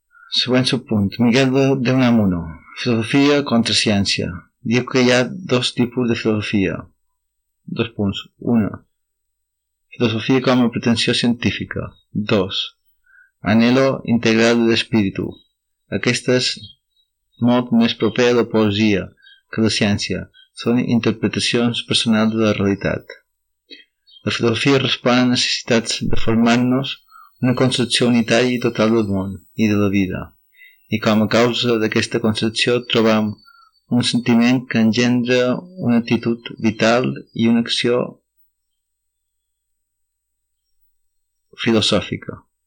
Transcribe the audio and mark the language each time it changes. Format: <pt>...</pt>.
<es>Según su punto, Miguel de Unamuno. Filosofía contra ciencia. Digo que hay dos tipos de filosofía. Dos puntos. Uno. Filosofía como pretensión científica. Dos. Anhelo integral del espíritu.</es> <ca>Aquesta es molt més proper a la poesía que la ciencia.</ca> <es>Son interpretaciones personales de la realidad. La filosofía responde a necesidades de formarnos una concepción unitaria y total del mundo y de la vida.</es> <ca>I com a causa d'aquesta concepció trobam un sentiment que engendra una actitud vital i una acció filosòfica.</ca>